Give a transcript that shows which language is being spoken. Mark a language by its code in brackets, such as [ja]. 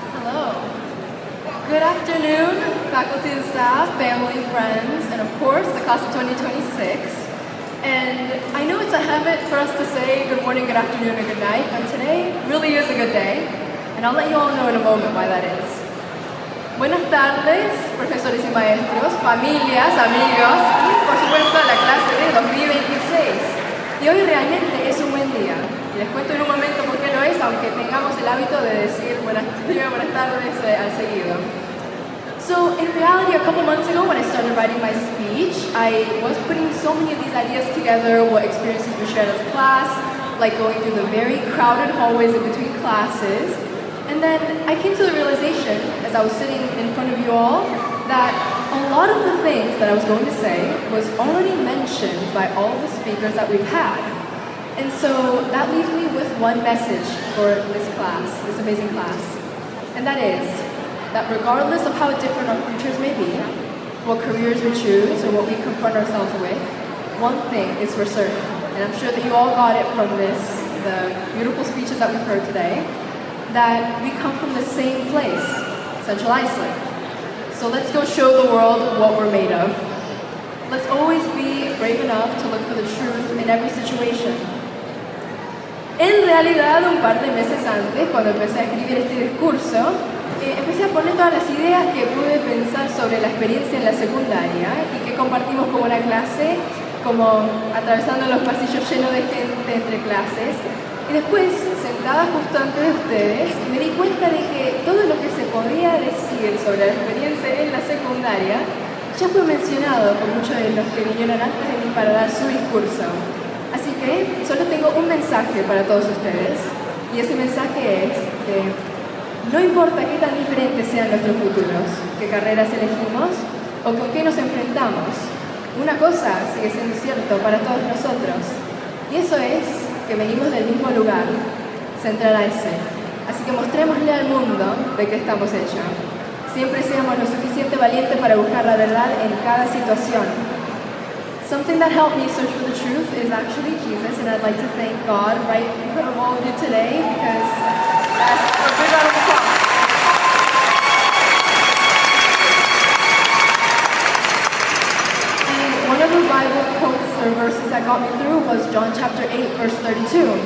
[en] Good afternoon, faculty and staff, family, friends, and of course, the class of 2026. And I know it's a habit for us to say good morning, good afternoon, and good night, but today really is a good day, and I'll let you all know in a moment why that is. [es] Buenas tardes, profesores y maestros, familias, amigos, y por supuesto la clase de 2026. Y hoy realmente es un buen día. Y les cuento en un momento por qué lo es, aunque tengamos el hábito de decir buenas tardes al seguido. [en] So in reality, a couple months ago when I started writing my speech, I was putting so many of these ideas together, what experiences we shared as a class, like going through the very crowded hallways in between classes. And then I came to the realization, as I was sitting in front of you all, that a lot of the things that I was going to say was already mentioned by all the speakers that we've had. And so that leaves me with one message for this class, this amazing class. And that is that regardless of how different our futures may be, what careers we choose or what we confront ourselves with, one thing is for certain. And I'm sure that you all got it from the beautiful speeches that we've heard today, that we come from the same place, Central Iceland. So let's go show the world what we're made of. Let's always be brave enough to look for the truth in every situation. [es] En realidad, un par de meses antes, cuando empecé a escribir este discurso, empecé a poner todas las ideas que pude pensar sobre la experiencia en la secundaria y que compartimos como una clase, como atravesando los pasillos llenos de gente entre clases. Y después, sentada justo antes de ustedes, me di cuenta de que todo lo que se podía decir sobre la experiencia en la secundaria ya fue mencionado por muchos de los que vinieron antes de mí para dar su discurso. Así que solo tengo un mensaje para todos ustedes, y ese mensaje es que no importa qué tan diferentes sean nuestros futuros, qué carreras elegimos o con qué nos enfrentamos, una cosa sigue siendo cierto para todos nosotros, y eso es que venimos del mismo lugar, Central Ice. Así que mostrémosle al mundo de qué estamos hechos. Siempre seamos lo suficiente valientes para buscar la verdad en cada situación. [en] Something that helped me search for the truth is actually Jesus, and I'd like to thank God right in front of all of you today, because that's a big round of applause. And one of the Bible quotes or verses that got me through was John chapter 8, verse 32.